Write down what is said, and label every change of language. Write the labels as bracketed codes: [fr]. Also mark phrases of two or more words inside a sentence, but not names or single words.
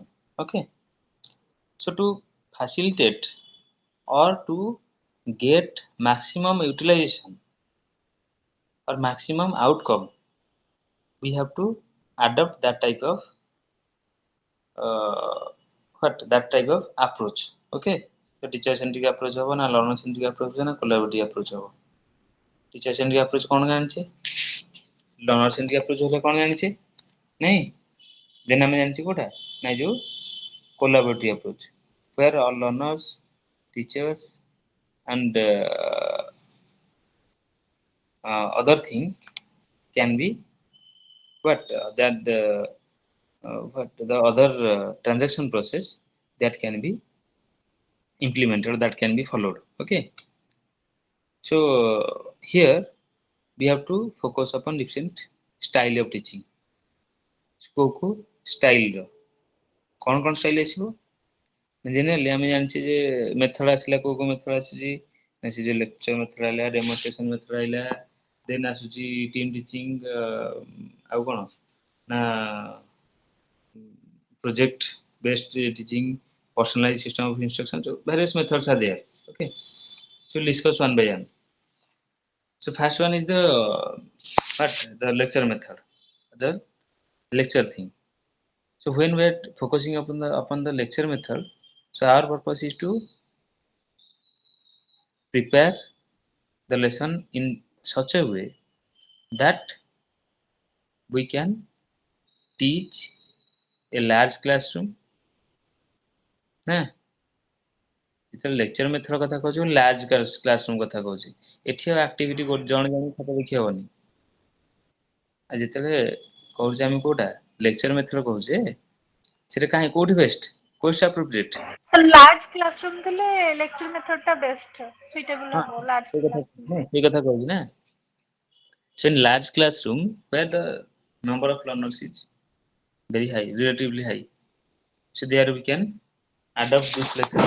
[en] Okay, so to facilitate or to get maximum utilization or maximum outcome, we have to adopt that type of approach. Okay, so teacher centric approach [or] ହବ ନା [en] learner centric approach na collaborative approach habo? Teacher centric approach [or] କ'ଣ ଜାଣିଛେ, [en] learner centric approach [or] ହେଲେ କ'ଣ ଜାଣିଛେ ନାଇଁ, [en] then [or] ଆମେ ଜାଣିଛେ କୋଉଟା ନାଇଁ ଯୋଉ [en] collaborative approach where all learners, teachers and other thing can be what the other transaction process that can be implemented, that can be followed. Okay, so here we have to focus upon different style of teaching. [or] କୋଉ ଷ୍ଟାଇଲର କ'ଣ କ'ଣ ଷ୍ଟାଇଲ ଆସିବ? ଜେନେରାଲି ଆମେ ଜାଣିଛେ ଯେ ମେଥଡ଼ ଆସିଲା, କୋଉ ମେଥଡ଼ ଆସୁଛି ନା ସେ ଯୋଉ [en] lecture method [or] ଆଇଲା, [en] demonstration method [or] ଆଇଲା, ଦେନ୍ ଆସୁଛି [en] team teaching, [or] ଆଉ କ'ଣ ନା [en] project based teaching, personalized system of instruction. So various methods are there. Okay, so we'll discuss one by one. So first one is the lecture method, the lecture thing. So when we are focusing upon the lecture method, so our purpose is to prepare the lesson in such a way that we can teach a large classroom. [or] ନା ଯେତେବେଳେ [en] lecture method [or] କଥା କହୁଛି [en] large classroom [or] କଥା କହୁଛି ଏଠି ଆଉ ଆକ୍ଟିଭିଟି ଜଣେ ଜଣେ ଖାତା ଦେଖି ହବନି ଆଉ ଯେତେବେଳେ କହୁଛେ ଆମେ କୋଉଟା [en] lecture method [or] କହୁଛେ ସେଟା କାହିଁ କୋଉଠି [en] best course appropriate large classroom ଥିଲେ lecture method ଟା best suitable [or] ହଁ [en] ହବ large classroom. [or] ସେଇ କଥା କହୁଛି ନା [en] so in large classroom where the number of learners is very high relatively high so there we can adopt this lecture.